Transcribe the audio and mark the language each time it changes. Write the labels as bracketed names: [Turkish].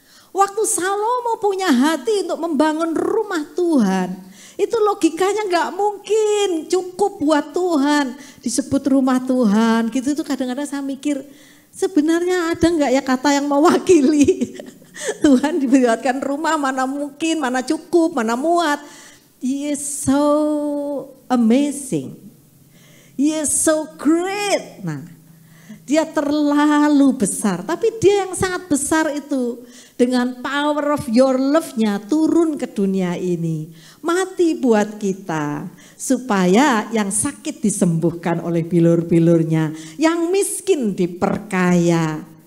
[Indonesian] Waktu Salomo punya hati untuk membangun rumah Tuhan, itu logikanya nggak mungkin cukup buat Tuhan disebut rumah Tuhan gitu. Itu kadang-kadang saya mikir sebenarnya ada nggak ya kata yang mewakili Tuhan dibuatkan rumah, mana mungkin, mana cukup, mana muat. [English] He is so amazing, he is so great. [Indonesian] Nah, dia terlalu besar, tapi dia yang sangat besar itu dengan [English] power of your love- [Indonesian] nya turun ke dunia ini. Mati buat kita supaya yang sakit disembuhkan oleh bilur-bilurnya, yang miskin diperkaya.